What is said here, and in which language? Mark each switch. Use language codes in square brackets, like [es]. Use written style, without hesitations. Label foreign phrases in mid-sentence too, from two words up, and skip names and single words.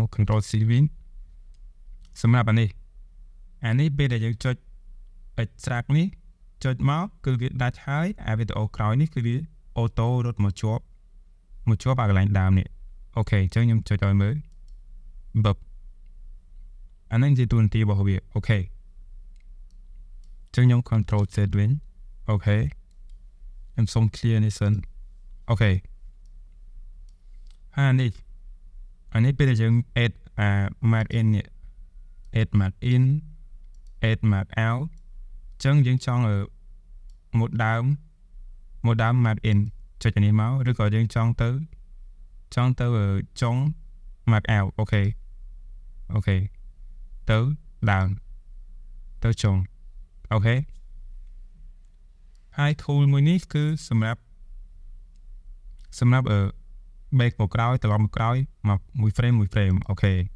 [en] control C [km] វិញសម្រាប់អានេះពេលដែលយើងចុច extract នេះចុចមកគឺវាដាច់ហើយអាវីដេអូក្រោយនេះគឺវាអូតូរត់មកជាប់អាកន្លែងដើមនេះអូខេអញ្ចឹងខ្ញុំចុចឲ្យមើលបបអានេះជាទូនាទីរបស់វាអូខេអញ្ចឹងខ្ញុំ [en] control Z [km] វិញអូខេខ្ញុំសូម clear នេះសិនអូខេ អានេះពេលដែលយើង [en] add mark in [km] នេះ [en] add mark in add mark out [km] អញ្ចឹងយើងចង់មកដើម [en] mark in [km] ចុចអានេះមកឬក៏យើងចង់ទៅចុង [en] mark out [km] អូខេ ទៅដើមទៅចុងអូខេហើយ tool មួយនេះគឺសម្រាប់back មកក្រោយត្រឡប់មកក្រោយមកមួយ frame អូខេ